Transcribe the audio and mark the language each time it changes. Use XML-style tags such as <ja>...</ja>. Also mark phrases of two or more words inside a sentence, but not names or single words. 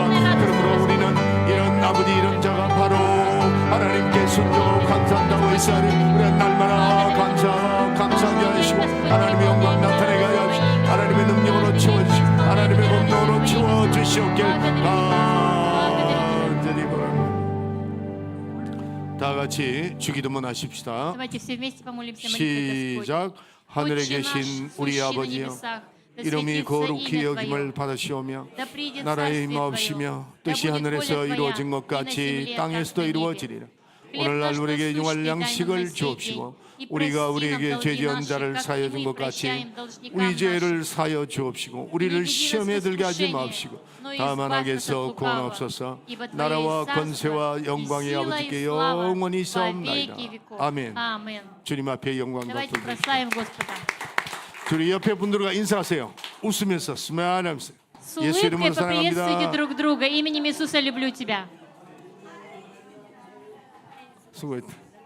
<ko>그러므로 우리는 이런 아버지 이런 자가 바로 하나님께 순종하고 감사한다고 했사오니 우리는 날마다 감사하게 하시고 하나님의 영광 나타내게 하여 주시고 하나님의 능력으로 채워주시고 하나님의 권능으로 채워주시옵길 간절히 바랍니다. 다 같이 주기도문 하십시다.</ko> <ru>Давайте все вместе помолимся молитвой Господь.</ru> <ko>시작. 하늘에</ko> <ru>Отче наш,</ru> <ko>계신 우리</ko> <ru>сущий на</ru> <ko>아버지여</ko> <ru>небесах, да</ru> <ko>이름이</ko> <ru>светится</ru> <ko>거룩히</ko> <ru>имя</ru> <ko>여김을</ko> <ru>Твое,</ru> <ko>받으시오며</ko> <ru>да придет</ru> <ko>나라의</ko> <ru>царствие</ru> <ko>임하옵시며</ko> <ru>Твое,</ru> <ko>뜻이</ko> <ru>да будет</ru> <ko>하늘에서</ko> <ru>воля Твоя,</ru> <ko>이루어진 것</ko> <ru>и на</ru> <ko>같이</ko> <ru>земле,</ru> <ko>땅에서도</ko> <ru>как на небе.</ru> <ko>이루어지리라.</ko> <ru>хлеб</ru> <ko>오늘날</ko> <ru>наш</ru> <ko>우리에게</ko> <ru>насущный</ru> <ko>용할</ko> <ru>дай нам на</ru> <ko>양식을</ko> <ru>сей</ru> <ko>주옵시고</ko> <ru>день, и</ru> <ko>우리가</ko> <ru>прости нам</ru> <ko>우리에게</ko> <ru>долги</ru> <ko>죄지은</ko> <ru>наши,</ru> <ko>자를</ko> <ru>как</ru> <ko>사하여</ko> <ru>и</ru> <ko>준</ko> <ru>мы</ru> <ko>것 같이</ko> <ru>прощаем должникам</ru> <ko>우리</ko> <ru>нашим.</ru> <ko>죄를 사하여 주옵시고 우리를</ko> <ru>Не веди нас</ru> <ko>시험에</ko> <ru>в</ru> <ko>들게 하지</ko> <ru>искушение,</ru> <ko>마옵시고</ko> <ru>но</ru> <ko>다만</ko> <ru>избавь нас</ru> <ko>악에서</ko> <ru>от</ru> <ko>구원</ko> <ru>лукавого.</ru> <ko>없소서.</ko> <ru>Ибо Твое</ru> <ko>나라와</ko> <ru>царство</ru> <ko>권세와</ko> <ru>и</ru> <ko>영광이</ko> <ru>сила и</ru> <ko>아버지께</ko> <ru>слава</ru> <ko>영원히</ko> <ru>во</ru> <ko>싸움나이다.</ko> <ru>веки веков.</ru> <ko>아멘.</ko> <ru>Амин.</ru> <ko>주님 앞에 영광과</ko> <ru>Давайте</ru> <ko>돌리시</ko> <ru>прославим Господа.</ru> <ko>우리 옆에 분들과 인사하세요. 웃으면서 스마일하면서</ko> <ru>С</ru> <ko>예수 이름으로</ko> <ru>улыбкой поприветствуйте</ru> <ko>사랑합니다.</ko> <ru>друг друга. Именем Иисуса люблю тебя.</ru> <ko>수고했다.</ko>